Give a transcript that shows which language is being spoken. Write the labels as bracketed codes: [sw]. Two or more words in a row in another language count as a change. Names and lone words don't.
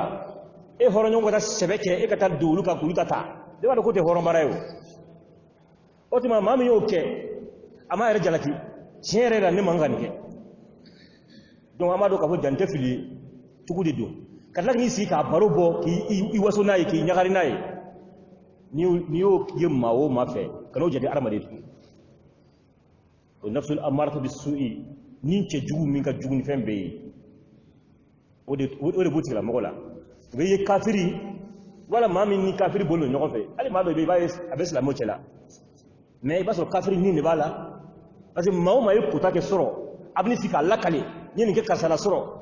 [bm] la e hɔrɔnɲɔgɔn ka taa sɛbɛ kɛ e ka taa don olu kan k'olu ta bɛɛ b'a dɔn k'o tɛ hɔrɔn baara ye o tuma maa min y'o kɛ a ma yɛrɛ jalaki tiɲɛ yɛrɛ la ne man ka nin kɛ donc an b'a dɔn k'a fɔ jan tɛ fili ye cogo de don ka tila k'i sigi k'a baro bɔ k'i waso n'a ye k'i ɲagari n'a ye n'i y'o ye maa o maa fɛ ka n'o jate adamaden tugun o [ar] النفس الأمارة بالسوء [bm] ni cɛ jugu min ka jugu ni fɛn bɛɛ ye o de b'o tigilamɔgɔ la u bɛ ye kafiri wala maa min ni kafiri bolo ɲɔgɔn fɛ hali maa dɔ i b'a ye a bɛ silamɛw cɛ la mais i b'a sɔrɔ kafiri nin de b'a la [fr] parce que [bm] maa o maa ye kota kɛ sɔrɔ a bɛ sigi k'a lakale n ye nin kɛ karisa la sɔrɔ